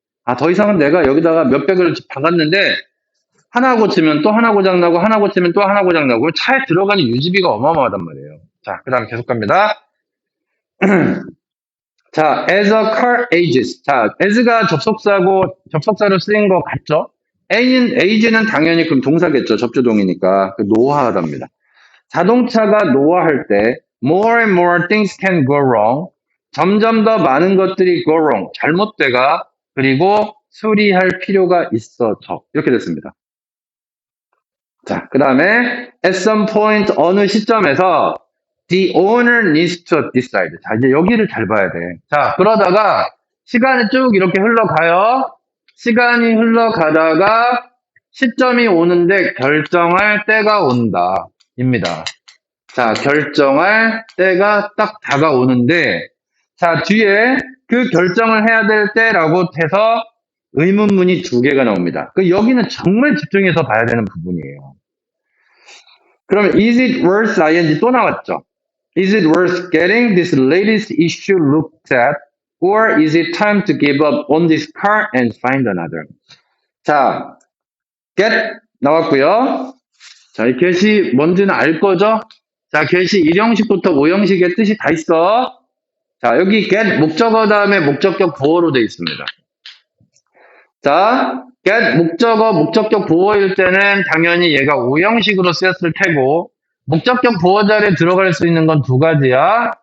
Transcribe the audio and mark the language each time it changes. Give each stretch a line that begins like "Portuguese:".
Korean: 아, 더 이상은 내가 여기다가 몇백을 박았는데 하나 고치면 또 하나 고장나고 하나 고치면 또 하나 고장나고 차에 들어가는 유지비가 어마어마하단 말이에요. 자, 그 다음 계속 갑니다.
English: 자, as a car ages.
Korean: 자, as가 접속사로 쓰인 거 같죠? age는 당연히 그럼 동사겠죠. 접주동이니까. 노화하답니다. 자동차가 노화할 때
English: more and more things can go wrong.
Korean: 점점 더 많은 것들이 go wrong. 잘못돼가. 그리고 수리할 필요가 있어져. 이렇게 됐습니다. 자, 그 다음에
English: at some point
Korean: 어느 시점에서
English: the owner needs to decide.
Korean: 자, 이제 여기를 잘 봐야 돼. 자, 그러다가 시간이 쭉 이렇게 흘러가요. 시간이 흘러가다가 시점이 오는데 결정할 때가 온다. 입니다. 자, 결정할 때가 딱 다가오는데, 자, 뒤에 그 결정을 해야 될 때라고 해서 의문문이 2개가 나옵니다. 여기는 정말 집중해서 봐야 되는 부분이에요.
English: 그러면 is it worth ing
Korean: 또 나왔죠.
English: Is it worth getting this latest issue looked at? Or is it time to give up on this car and find another?
Korean: 자, get 나왔고요. 자, 이 get이 뭔지는 알 거죠? 자, get이 1형식부터 5형식의 뜻이 다 있어. 자, 여기 get 목적어 다음에 목적격 보어로 되어 있습니다. 자, get 목적격 보어일 때는 당연히 얘가 5형식으로 쓰였을 테고, 목적격 보어 자리에 들어갈 수 있는 건 2가지야.